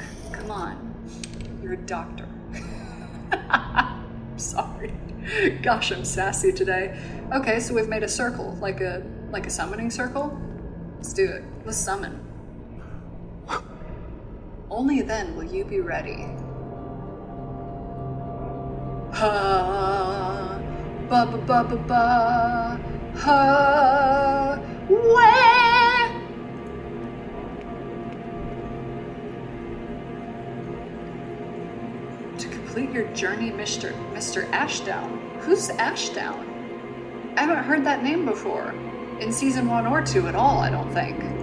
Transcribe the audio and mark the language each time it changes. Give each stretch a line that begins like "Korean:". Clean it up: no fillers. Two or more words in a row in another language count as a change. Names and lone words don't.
English: Come on. You're a doctor. I'm sorry. Gosh, I'm sassy today. Okay, so we've made a circle, like a summoning circle. Let's do it. Let's summon. Only then will you be ready. Ha, ba ba ba ba ba, ha, where? To complete your journey, Mr. Ashdown. Who's Ashdown? I haven't heard that name before. In season 1 or 2 at all, I don't think.